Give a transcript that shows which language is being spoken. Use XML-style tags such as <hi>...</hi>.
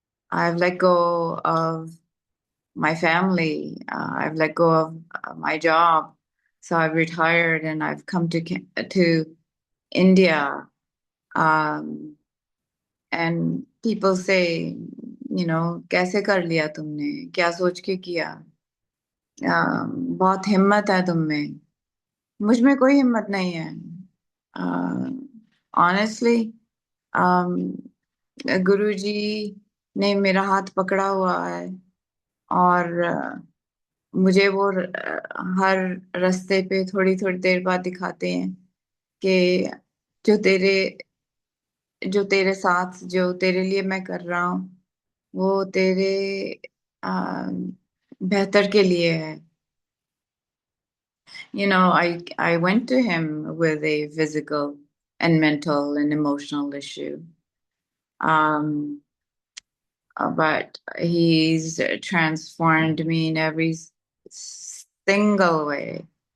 <en>I've let go of my family. I've let go of my job. So I've retired and I've come to India. And people say,</en> <hi>कैसे कर लिया तुमने, क्या सोच के किया, बहुत हिम्मत है तुम में. मुझ में कोई हिम्मत नहीं है. Honestly, गुरुजी ने मेरा हाथ पकड़ा हुआ है और मुझे वो हर रास्ते पे थोड़ी थोड़ी देर बाद दिखाते हैं कि जो तेरे साथ, जो तेरे लिए मैं कर रहा हूँ, वो तेरे बेहतर के लिए है.</hi> <en>I went to him with a physical and mental and emotional issue. But he's transformed me in every single way.</en>